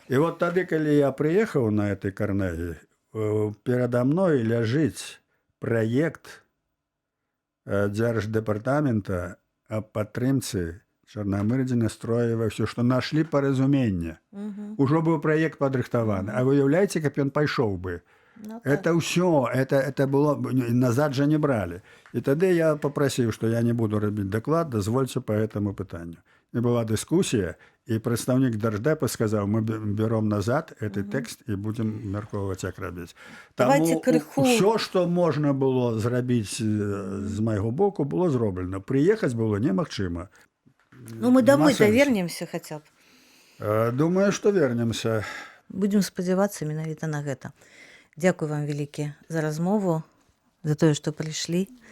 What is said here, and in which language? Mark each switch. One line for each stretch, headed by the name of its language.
Belarusian: І вот тады, калі я прыехаў на этой Карнегі, перада мной ляжыць праект Дзярждэпартамента аб падтрымцы Чарнамырдзіна, Строева, ўсё, што нашлі паразуменне. Ужо быў праект падрыхтаваны. А вы уяўляеце, каб ён пайшоў бы? Ну, так. Это ўсё, это было, назад жа не бралі. І тады я папрасіў, што я не буду рабіць даклад, дазвольце по этому пытанню. І была дыскусія, і прадстаўнік Держдэпа сказаў, мы берем назад этот тэкст і будзем мяркоўваць, як рабіць. Таму ўсё, што можна было зрабіць з майго боку, было зроблена. Прыехаць было немагчыма.
Russian: Ну, мы домой-то вернемся хаця б.
Belarusian: Думаю, што вернемся. Будзем спадзявацца менавіта на гэта. Дзякуй вам вялікі за размову, за тое, што прыйшлі.